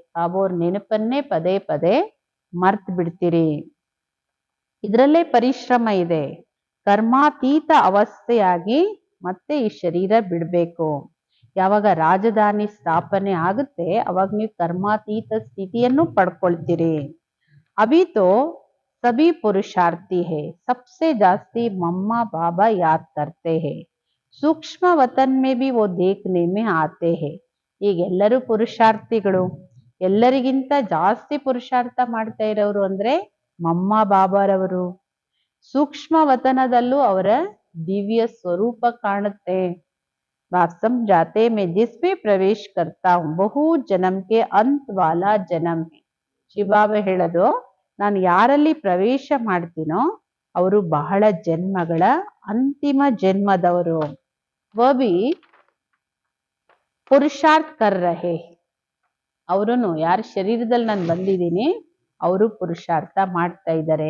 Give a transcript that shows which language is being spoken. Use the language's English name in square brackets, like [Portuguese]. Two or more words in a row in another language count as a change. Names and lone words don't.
[Kannada] ಬಾಬೋರ್ ನೆನಪನ್ನೇ ಪದೇ ಪದೇ ಮರ್ತು ಬಿಡ್ತೀರಿ. ಇದರಲ್ಲೇ ಪರಿಶ್ರಮ ಇದೆ. ಕರ್ಮಾತೀತ ಅವಸ್ಥೆಯಾಗಿ ಮತ್ತೆ ಈ ಶರೀರ ಬಿಡಬೇಕು. ಯಾವಾಗ ರಾಜಧಾನಿ ಸ್ಥಾಪನೆ ಆಗುತ್ತೆ ಅವಾಗ ನೀವು ಕರ್ಮಾತೀತ ಸ್ಥಿತಿಯನ್ನು ಪಡ್ಕೊಳ್ತೀರಿ. [Hindi] अभी तो सभी पुरुषार्थी है, सबसे जास्ती मम्मा बाबा याद करते हैं, सूक्ष्म वतन में भी वो देखने में आते हैं. [Kannada] ಈಗ ಎಲ್ಲರೂ ಪುರುಷಾರ್ಥಿಗಳು. ಎಲ್ಲರಿಗಿಂತ ಜಾಸ್ತಿ ಪುರುಷಾರ್ಥ ಮಾಡ್ತಾ ಇರೋರು ಅಂದ್ರೆ ಮಮ್ಮ ಬಾಬಾರವರು. ಸೂಕ್ಷ್ಮ ವತನದಲ್ಲೂ ಅವರ ದಿವ್ಯ ಸ್ವರೂಪ ಕಾಣುತ್ತೆ. [Hindi] बात समझाते मैं जिसमें प्रवेश करता हूँ बहुत जन्म के अंत वाला जन्म है. [Kannada] ಶಿವಬಾಬಾ ಹೇಳೋದು, ನಾನು ಯಾರಲ್ಲಿ ಪ್ರವೇಶ ಮಾಡ್ತೀನೋ ಅವರು ಬಹಳ ಜನ್ಮಗಳ ಅಂತಿಮ ಜನ್ಮದವರು. [Hindi] वबी पुरुषार्थ कर रहे. [Kannada] ಅವರುನು ಯಾರ ಶರೀರದಲ್ಲಿ ನಾನು ಬಂದಿದ್ದೀನಿ ಅವರು ಪುರುಷಾರ್ಥ ಮಾಡ್ತಾ ಇದ್ದಾರೆ.